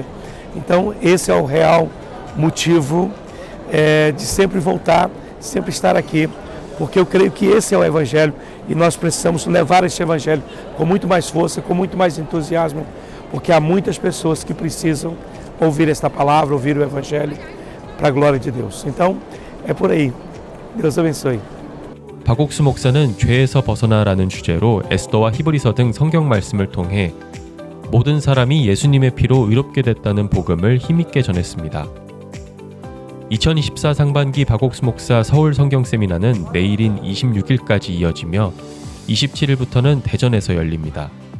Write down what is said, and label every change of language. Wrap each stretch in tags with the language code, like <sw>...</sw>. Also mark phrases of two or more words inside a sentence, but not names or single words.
<pt>Então esse é o real motivo de sempre voltar, sempre estar aqui, porque eu creio que esse é o Evangelho e nós precisamos levar esse Evangelho com muito mais força, com muito mais entusiasmo, porque há muitas pessoas que precisam ouvir esta palavra, ouvir o Evangelho para a glória de Deus. Então é por aí. Deus abençoe.</pt> <ko>박옥수 목사는 죄에서 벗어나라는 주제로 에스더와 히브리서 등 성경 말씀을 통해 모든 사람이 예수님의 피로 의롭게 됐다는 복음을 힘있게 전했습니다. 2024 상반기 박옥수 목사 서울 성경 세미나는 내일인 26일까지 이어지며 27일부터는 대전에서 열립니다.</ko>